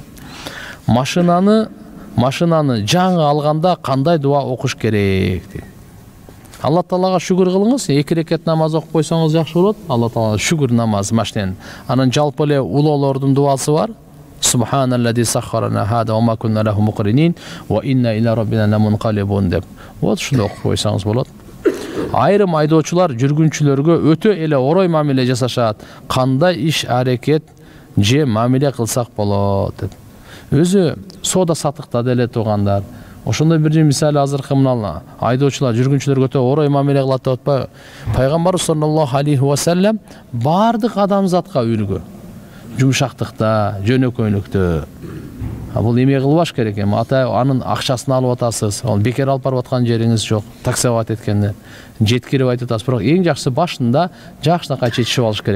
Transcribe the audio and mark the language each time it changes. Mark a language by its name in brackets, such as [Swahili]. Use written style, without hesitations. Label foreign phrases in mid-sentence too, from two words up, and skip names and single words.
[Kyrgyz] Машинаны жаңы алганда кандай дуа окуш керек дейт. Алла Таалага шүгүр кылыңыз, 2 рекет намаз окуп койсоңуз жакшы болот. Алла Таалага шүгүр намазы машинен. Анын жалпы эле улуулордун дуасы бар. [Arabic] سبحان الذي سخر لنا هذا وما كنا له مقرنين وإنا إلى ربنا لمنقلبون деп. [Kyrgyz] Вот ушуну окуп койсоңуз болот. Айрым айдоочулар жүргүнчүлөргө өтө эле орой мамиле жасашат. Кандай иш аракет же мамиле кылсак болот деп. Өзү соода сатыкта деле туугандар. Ошондой бир мисалы азыркы мына айдоочулар жүргүнчүлөргө өтө орой мамиле кылат деп атпайбы? Пайгамбар [Arabic] صلى الله عليه وسلم [Kyrgyz] бардык адамзатка үлгү. Жумшактыкта, жөнөкөйлүктө. Бул эме кылбаш керек эми. Ата анын акчасын алып атасыз. Ал бекер алып барып аткан жериңиз жок. Таксовать эткенде жеткирип айтып атасыз. Бирок эң жакшысы башында жакшынакай чечишип алыш керек.